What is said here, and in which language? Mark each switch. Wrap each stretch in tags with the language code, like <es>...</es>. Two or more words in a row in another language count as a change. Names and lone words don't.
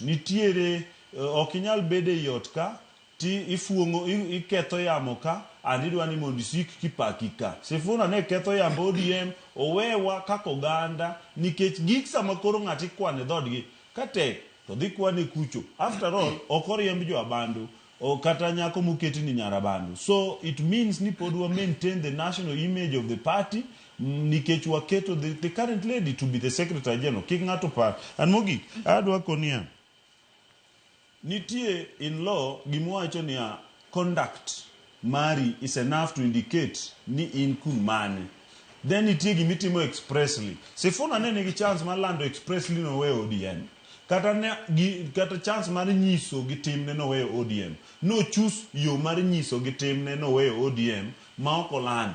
<luo>Nitiere okinyal bede yot ka ti ifuongo iketho yamo ka andidwa ni mondo isik kipaki ka. Sifuna ne ketho yambo ODM owewa kako ganda nikech gik sama koro ng'ati kwane dhodgi kate to dhi kwane kucho.</luo> <en>After all</en> <luo>okoriemb jo abandu o kata nyako muketi ni nyarabandu.</luo> <en>So it means</en> <luo>ni pod wa</luo> <en>maintain the national image of the party</en> <luo>nikech waketo</luo> <en>the current lady to be the Secretary General.</en> <luo>Kik ng'ato par. And mogi adwa konia nitie</luo> <en>in law</en> <luo>gimwacho ni conduct mari</luo> <en>is enough to indicate</en> <luo>ni in kun mane. Then nitie gimitimo expressly. Sifuna ne nigi chance mar lando expressly no we ODM. kata chance mar nyiso gi timne noweyo ODM. No chus yo mar nyiso gi timne noweyo ODM ma ok olando.</luo>